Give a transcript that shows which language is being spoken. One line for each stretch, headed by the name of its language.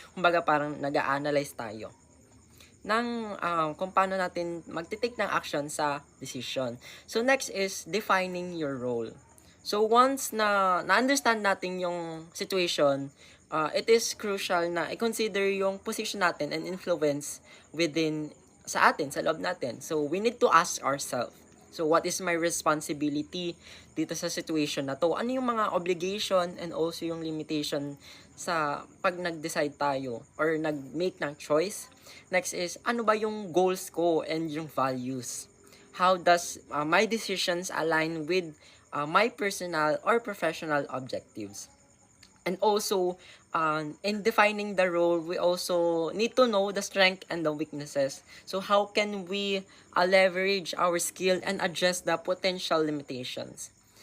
Filipino: Kumbaga parang nag-a-analyze tayo ng kung paano natin magtitake ng action sa decision.
English: So next is defining your role.
Filipino: So once na na-understand natin yung situation,
English: it is crucial
Filipino: na i-consider yung position natin and influence within sa atin, sa loob natin.
English: So we need to ask ourselves, so what is my responsibility
Filipino: dito sa situation na to? Ano yung mga obligation and also yung limitation sa pag nag-decide tayo or nag-make ng choice? Next is, ano ba yung goals ko and yung values?
English: How does my decisions align with my personal or professional objectives? And also, in defining the role, we also need to know the strength and the weaknesses. So how can we leverage our skill and address the potential limitations?